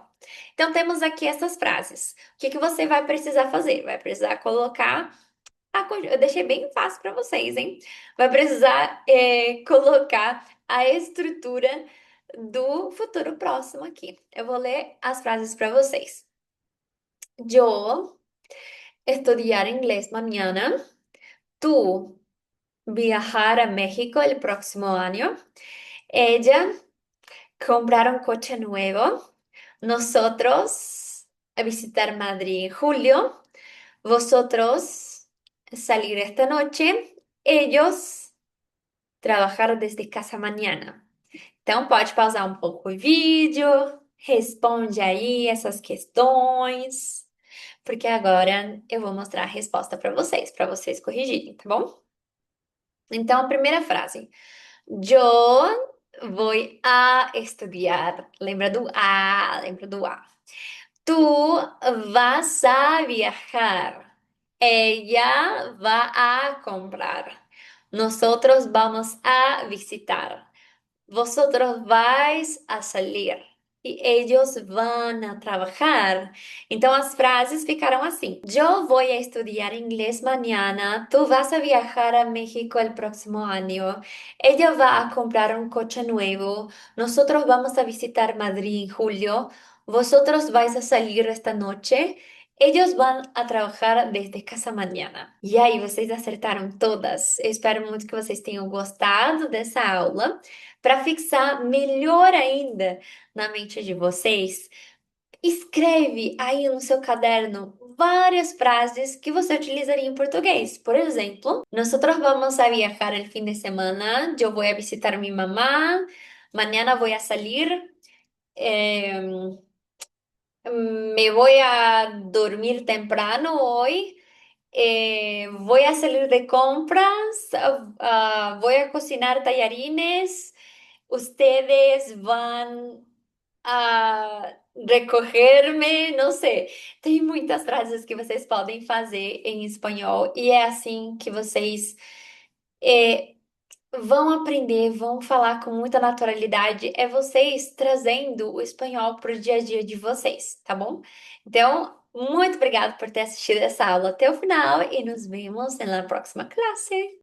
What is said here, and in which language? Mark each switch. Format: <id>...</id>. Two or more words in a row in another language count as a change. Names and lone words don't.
<pt>Então temos aqui essas frases. O que que você vai precisar fazer? Vai precisar colocar eu deixei bem fácil para vocês, hein? Vai precisar colocar a estrutura do futuro próximo aqui. Eu vou ler as frases para vocês.</pt> <es>Yo estudiar inglés mañana. Tú viajar a México el próximo año. Ella comprar un coche nuevo. Nosotros a visitar Madrid en julio. Vosotros salir esta noche. Ellos trabajar desde casa mañana.</es> <pt>Então, pode pausar um pouco o vídeo, responde aí essas questões, porque agora eu vou mostrar a resposta para vocês corrigirem, tá bom? Então, a primeira frase.</pt> <es>Yo voy a estudiar.</es> <pt>Lembra do A.</pt> <es>Tú vas a viajar. Ella va a comprar. Nosotros vamos a visitar. Vosotros vais a salir e ellos van a trabajar.</es> <pt>Então as frases ficaram assim:</pt> <es>Yo voy a estudiar inglés mañana. Tú vas a viajar a México el próximo año. Ella va a comprar un coche nuevo. Nosotros vamos a visitar Madrid en julio. Vosotros vais a salir esta noche. Ellos van a trabalhar desde casa amanhã.</es> <pt>E aí, vocês acertaram todas. Eu espero muito que vocês tenham gostado dessa aula. Para fixar melhor ainda na mente de vocês, escreve aí no seu caderno várias frases que você utilizaria em português. Por exemplo,</pt> <es>nosotros vamos a viajar el fin de semana.</es> <pt>Eu vou</pt> <es>a visitar mi mamá. Mañana voy a salir. eh, Me voy a dormir temprano hoy. Voy a salir de compras. Voy a cocinar tallarines. Ustedes van a recogerme,</es> <pt>não sei. Tem muitas frases que vocês podem fazer em espanhol e é assim que vocês é, vão aprender, vão falar com muita naturalidade. É vocês trazendo o espanhol para o dia a dia de vocês, tá bom? Então, muito obrigada por ter assistido essa aula até o final e nos vemos na próxima classe.</pt>